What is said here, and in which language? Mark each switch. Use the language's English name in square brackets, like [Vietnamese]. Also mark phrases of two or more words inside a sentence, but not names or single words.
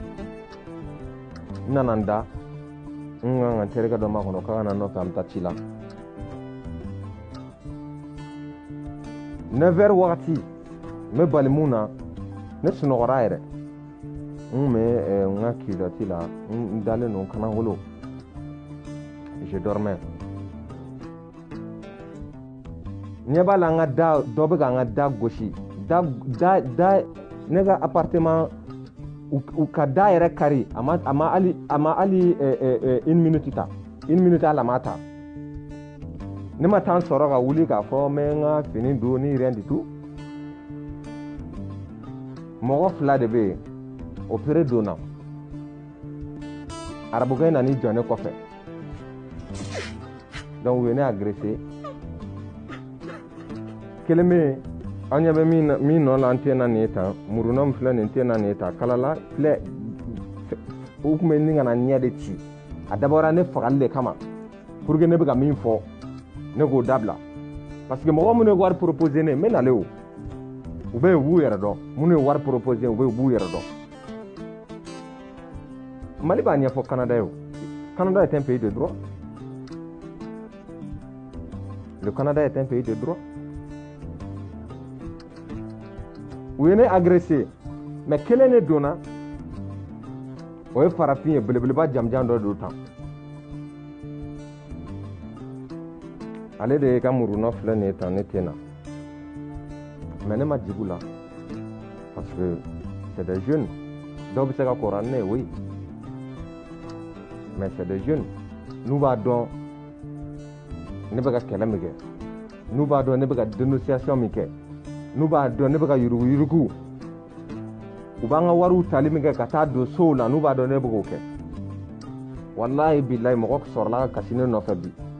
[Bambara] n nana n da n kan ka n terikɛ dɔ makɔnɔ k'a ka na nɔfɛ an bɛ taa ci la 9h wagati n bɛ bali mun na ne sunɔgɔra yɛrɛ n bɛ n ka culotte la n dalen don kanagolo [French] je dormais [Bambara] ɲɛ b'a la n ka da dɔ bɛ ka n ka da gosi da ne ka appartement u ka da yɛrɛ kari a ma hali 1 minute ta 1 minute hali a ma ta ne ma taa n sɔrɔ ka wuli k'a fɔ n bɛ n ka fini don ni [French] rien du tout [Bambara] mɔgɔ 2 de bɛ yen opéré donna arabukɛ in nan'i jɔ ne kɔfɛ donc u ye ne agressé kelen bɛ yen an ɲɛ bɛ min nɔ la an tɛ na nin ye tan muruna min filɛ nin tɛ na nin ye tan kalala filɛ u tun bɛ nin ka na ɲɛ de ci a dabɔra ne fagali de kama [French] pour que [Bambara] ne bɛ ka min fɔ ne k'o dabila [French] parce que [Bambara] mɔgɔ minnu ye wari proposé ne n bɛ nale o u bɛ yen u b'u yɛrɛ dɔn minnu ye wari proposé u bɛ yen u b'u yɛrɛ dɔn Mali b'a ɲɛfɔ Canada ye o [French] Canada est un pays de droit le Canada est un pays de droit [Bambara] u ye ne agressé mais kelen ne donna o ye farafin ye belebeleba jamjan dɔ don tan ale de ye ka muruna filɛ nin ye tan ne tɛ na mais ne ma jig'u la [French] parce que c'est des jeunes [Bambara] dɔw bɛ se ka kɔrɔ ne ye oui [French] mais c'est des jeunes [Bambara] n'u b'a dɔn ne bɛ ka kɛlɛ min kɛ n'u b'a dɔn ne bɛ ka dénonciation min kɛ n'u b'a dɔn ne bɛ ka yurugu-yurugu u b'an ka wariw tali min kɛ ka taa don sow la n'u b'a dɔn ne bɛ k'o kɛ [Arabic] wallahi billahi [Bambara] mɔgɔ sɔrɔla ka kasi ne nɔfɛ bi